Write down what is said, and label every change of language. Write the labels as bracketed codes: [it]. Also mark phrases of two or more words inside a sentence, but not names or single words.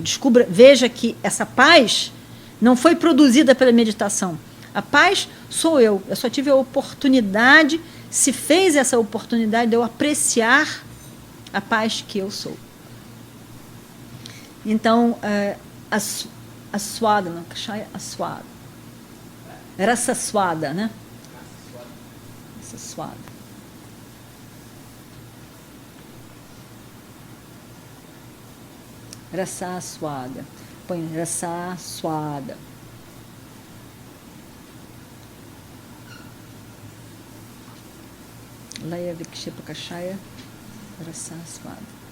[pt] Descubra, veja que essa paz não foi produzida pela meditação. A paz sou eu. Eu só tive a oportunidade, se fez essa oportunidade de eu apreciar a paz que eu sou. Então, Aswada, não, [sa] कषाय आस्वाद. रस स्वाद, né? रस स्वाद. रस स्वाद. Põe रस स्वाद. लय विक्षेप कषाय रस स्वाद.